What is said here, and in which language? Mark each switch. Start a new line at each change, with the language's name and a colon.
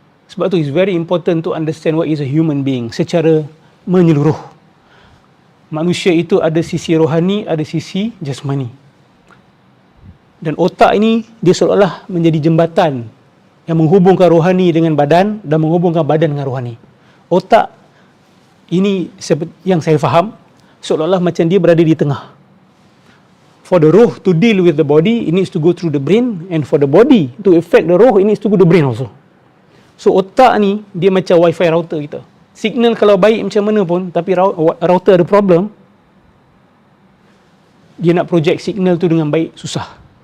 Malay: Sebab tu
English: it's very important to understand what is a human being
Malay: secara menyeluruh. Manusia itu ada sisi rohani, ada sisi jasmani. Dan otak ini, dia seolah-olah menjadi jembatan yang menghubungkan rohani dengan badan dan menghubungkan badan dengan rohani. Otak ini, yang saya faham, seolah-olah macam dia berada di tengah.
English: For the roh to deal with the body, it needs to go through the brain, and for the body to affect the roh, it needs to go to the brain also.
Malay: So otak ni, dia macam wifi router kita. Signal kalau baik macam mana pun, tapi router ada problem, dia nak project signal tu dengan baik, susah.